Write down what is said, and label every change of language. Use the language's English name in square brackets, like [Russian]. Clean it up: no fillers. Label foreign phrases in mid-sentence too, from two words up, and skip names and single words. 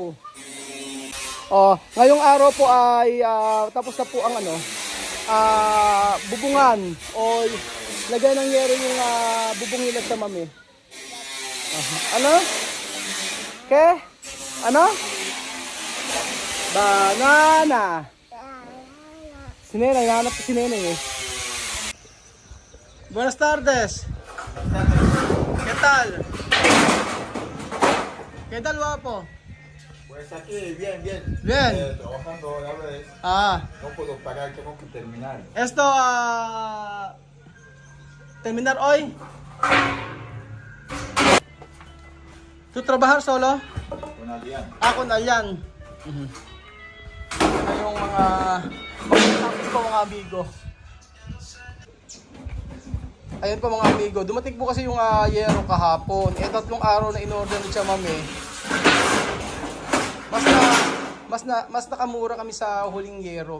[Filipino] Ngayong araw po ay tapos na po ang bubungan o lagay ng yero yung bubong nila sa mami. Ano? Okay? Ano? Banana. Si Nenay, nahanap ko si Nenay eh. [Spanish] Buenas tardes. ¿Qué tal? ¿Qué tal, guapo? Pues aquí, bien, bien. Bien. Trabajando a la vez. No puedo parar, tengo que terminar. Esto, terminar hoy. ¿Tú trabajar solo? Con Adrián. Con Alyan. [Filipino] Ito yung tapos po mga amigo. Ayan po mga amigo. Dumating po kasi yung yero kahapon. 3 araw na [English] in-order [Filipino] ni Cham Amin. Mas nakamura kami sa huling yero.